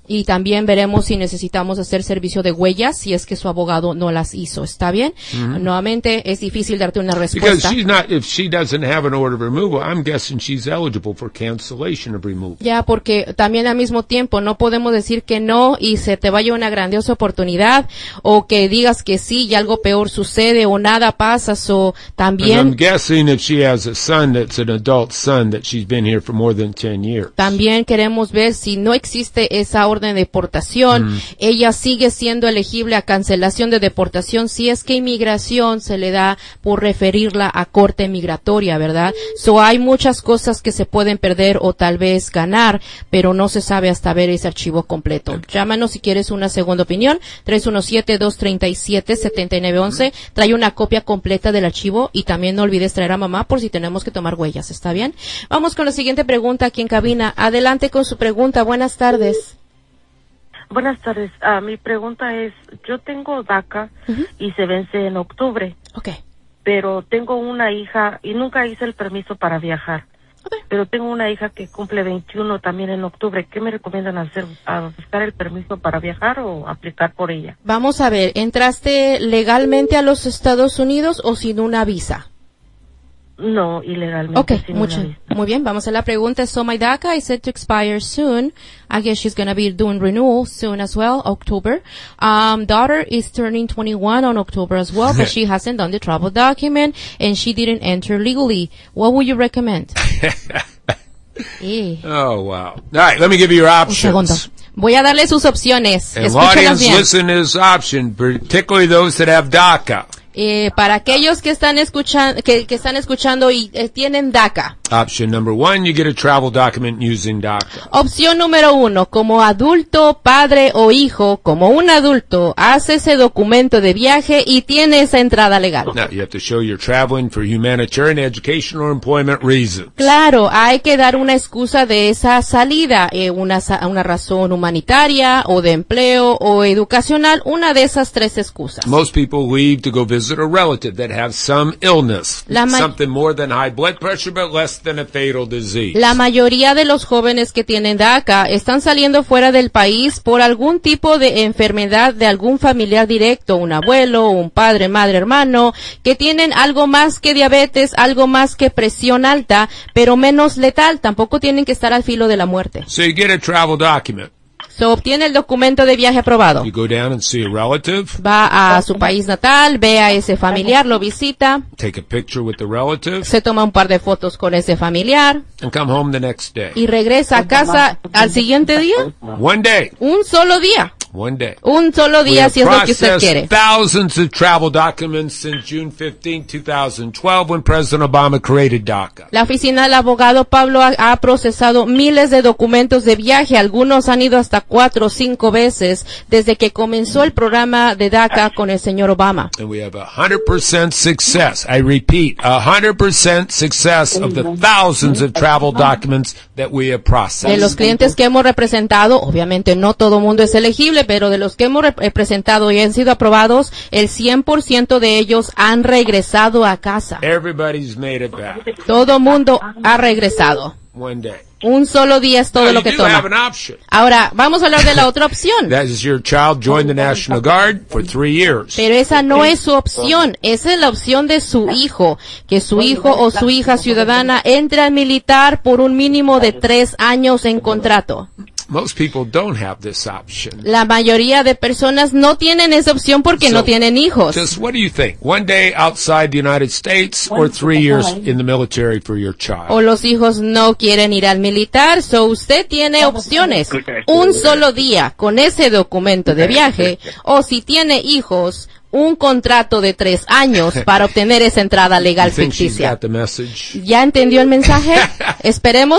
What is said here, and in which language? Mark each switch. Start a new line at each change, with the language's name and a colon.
Spanish: Y también veremos si necesitamos hacer servicio de huellas, si es que su abogado no las hizo. ¿Está bien? Mm-hmm. Nuevamente, es difícil darte una respuesta.
English: Because she's not, if she doesn't have an order of removal, I'm guessing she's eligible for cancellation of removal.
Spanish: Ya, porque también al mismo tiempo no podemos decir que no y se te vaya una grandiosa oportunidad, o que digas que sí y algo peor sucede o nada pasa. So, también,
English: and I'm guessing if she has a son that's an adult son that she's been here for more than 10 years.
Spanish: También queremos ver si no existe esa orden de deportación. Ella sigue siendo elegible a cancelación de deportación si es que inmigración se le da por referirla a corte migratoria, ¿verdad? So, hay muchas cosas que se pueden perder o tal vez ganar, pero no se sabe hasta ver ese archivo completo. Okay. Llámanos si quieres una segunda opinión. 317-237-7911. Trae una copia completa del archivo y también no olvides traer a mamá por si tenemos que tomar huellas. ¿Está bien? Vamos con la siguiente pregunta aquí en cabina. Adelante con su pregunta. Buenas tardes. Buenas tardes. Mi pregunta es, yo tengo DACA y se vence en octubre. Okay. pero tengo una hija y nunca hice el permiso para viajar. Pero tengo una hija que cumple 21 también en octubre. ¿Qué me recomiendan hacer? ¿A buscar el permiso para viajar o aplicar por ella? Vamos a ver, ¿entraste legalmente a los Estados Unidos o sin una visa? No, ilegalmente. Okay, mucho. Muy bien, vamos a la pregunta.
English: So my DACA is set to expire soon. I guess she's going to be doing renewal soon as well, October. Daughter is turning 21 on October as well, but she hasn't done the travel document and she didn't enter legally. What would you recommend? Oh, wow. All right, let me give you your options.
Spanish: Voy a darle sus opciones.
English: And audience, listen to his option, particularly those that have DACA.
Spanish: Para aquellos que están escuchando, que están escuchando y tienen DACA.
English: Option number one, you get a travel document using DACA.
Spanish: Opción número uno, como adulto, padre o hijo, como un adulto, hace ese documento de viaje y tiene esa entrada legal.
English: Now, you have to show you're traveling for humanitarian, education or employment reasons.
Spanish: Claro, hay que dar una excusa de esa salida, una razón humanitaria o de empleo o educacional, una de esas tres excusas.
English: Most people leave to go visit a relative that has some illness, something more than high blood pressure, but less than a fatal disease.
Spanish: La mayoría de los jóvenes que tienen DACA están saliendo fuera del país por algún tipo de enfermedad de algún familiar directo, un abuelo, un padre, madre, hermano, que tienen algo más que diabetes, algo más que presión alta, pero menos letal. Tampoco tienen que estar al filo de la muerte.
English: So you get a travel document.
Spanish: So, obtiene el documento de viaje aprobado.
English: You go down and see a relative.
Spanish: Va a su país natal, ve a ese familiar, lo visita.
English: Take a picture with the relative.
Spanish: Se toma un par de fotos con ese familiar.
English: And come home the next day.
Spanish: Y regresa a casa al siguiente día.
English: One day.
Spanish: Un solo día.
English: One day.
Spanish: Un solo día, si es lo que usted quiere.
English: Thousands of travel documents since June 15, 2012, when President Obama created DACA.
Spanish: La oficina del abogado Pablo ha procesado miles de documentos de viaje. Algunos han ido hasta 4 o 5 veces desde que comenzó el programa de DACA con el señor Obama.
English: And we have 100% success. I repeat, 100% success of the thousands of travel documents that we have processed.
Spanish: De los clientes que hemos representado, obviamente no todo mundo es elegible, pero de los que hemos presentado y han sido aprobados, el 100% de ellos han regresado a casa.
English: Everybody's made it back.
Spanish: Todo mundo ha regresado.
English: One day.
Spanish: Un solo día es todo
English: now
Spanish: lo que toma. Ahora, vamos a hablar de la otra opción.
English: That is your child joined the National Guard for 3 years.
Spanish: Pero esa no es su opción. Esa es la opción de su hijo. Que su hijo o su hija ciudadana entre al militar por un mínimo de 3 años en contrato.
English: Most people don't have this option.
Spanish: La mayoría de personas no tienen esa opción porque no tienen hijos.
English: Just what do you think? One day outside the United States or 3 years in the military for your child?
Spanish: O los hijos no quieren ir al militar, so usted tiene opciones. Un solo día con ese documento de viaje, o si tiene hijos, un contrato de 3 años para obtener esa entrada legal ficticia. ¿Ya entendió el mensaje? Esperemos